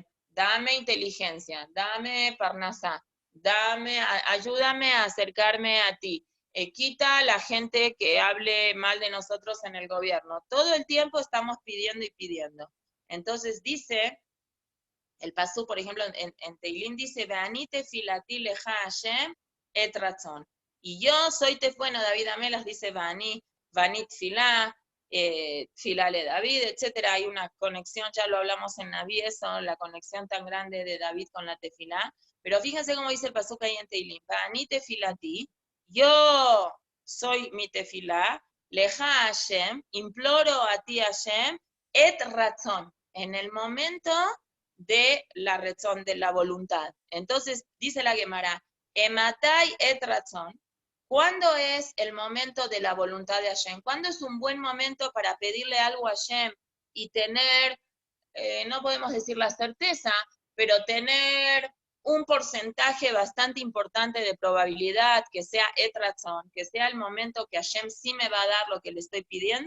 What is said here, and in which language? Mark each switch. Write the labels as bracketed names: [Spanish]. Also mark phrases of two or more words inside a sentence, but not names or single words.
[Spanish] Dame inteligencia, dame parnasá, ayúdame a acercarme a ti. Quita a la gente que hable mal de nosotros en el gobierno. Todo el tiempo estamos pidiendo y pidiendo. Entonces dice, el pasú, por ejemplo, en Teilín dice, [Hebrew] ואני תפילתי לך השם עת רצון. [Spanish] Y yo soy bueno, David Amelas dice, [Hebrew] ואני תפילה, תפילה לדוד, [Spanish] etcétera. Hay una conexión, ya lo hablamos en Naví, eso, la conexión tan grande de David con la tefilá. Pero fíjense cómo dice el pasú ahí en Teilín, [Hebrew] ואני תפילתי, [Spanish] yo soy mi tefilá, [Hebrew] לך השם, [Spanish] imploro a ti Hashem, [Hebrew] עת רצון. [Spanish] En el momento de la razón, de la voluntad. Entonces, dice la Gemara, [Hebrew] אימתי עת רצון. [Spanish] ¿Cuándo es el momento de la voluntad de Hashem? ¿Cuándo es un buen momento para pedirle algo a Hashem y tener, no podemos decir la certeza, pero tener un porcentaje bastante importante de probabilidad que sea [Hebrew] עת רצון, [Spanish] que sea el momento que Hashem sí me va a dar lo que le estoy pidiendo?